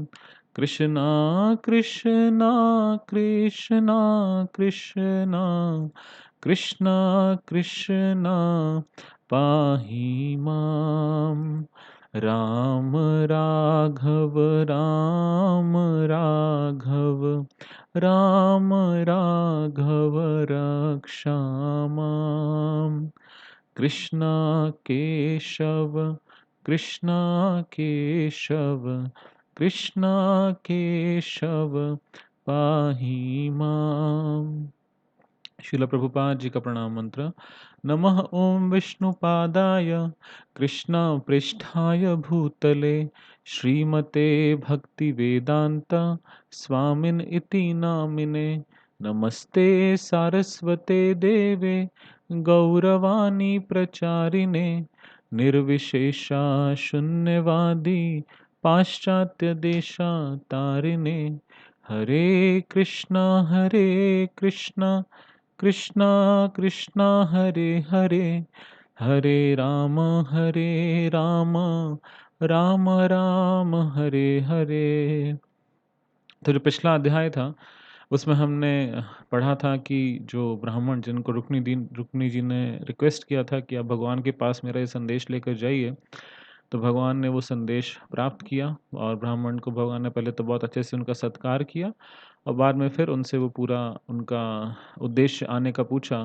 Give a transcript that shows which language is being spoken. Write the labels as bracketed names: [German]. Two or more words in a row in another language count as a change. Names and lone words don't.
[Sanskrit] कृष्णा कृष्णा कृष्णा कृष्णा कृष्णा कृष्णा पाहि मां राम राघव राम राघव राम राघव रक्षा मां कृष्णा केशव कृष्णा केशव कृष्णा केशव पाहि मां। [Hindi] शिला प्रभुपाद जी का प्रणाम मंत्र। [Sanskrit] नमः ओम विष्णुपादाय कृष्ण पृष्ठाय भूतले श्रीमते भक्ति वेदांत स्वामिन इति नामिने। नमस्ते सारस्वते देवे गौरवाणी प्रचारिणे निर्विशेषा शून्यवादी पाश्चात्य देशातारिणे। हरे कृष्णा कृष्णा कृष्णा हरे हरे हरे राम राम राम हरे हरे। [Hindi] तो जो पिछला अध्याय था उसमें हमने पढ़ा था कि जो ब्राह्मण जिनको रुक्मिणी जी ने रिक्वेस्ट किया था कि आप भगवान के पास मेरा ये संदेश लेकर जाइए, तो भगवान ने वो संदेश प्राप्त किया और ब्राह्मण को भगवान ने पहले तो बहुत अच्छे से उनका सत्कार किया और बाद में फिर उनसे वो पूरा उनका उद्देश्य आने का पूछा।